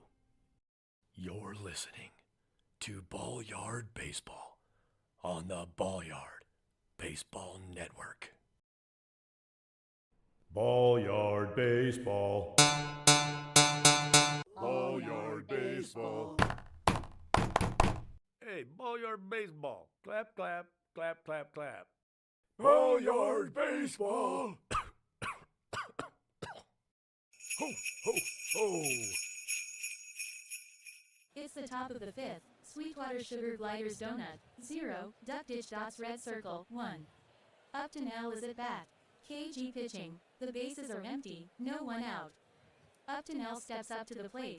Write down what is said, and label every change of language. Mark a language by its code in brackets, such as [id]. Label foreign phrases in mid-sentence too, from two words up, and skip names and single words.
[en] You're listening to Ballyard Baseball on the Ballyard Baseball Network. Ballyard Baseball. Ballyard Baseball. Hey, Ballyard Baseball. Clap, clap, clap, clap, clap. Ballyard Baseball. Ho, ho, ho. It's the top of the 5th. Sweetwater Sugar Gliders Donut, 0. Duck Ditch Dots Red Circle, 1. Upton L is at bat. KG pitching. The bases are empty, no one out. Upton L steps up to the plate.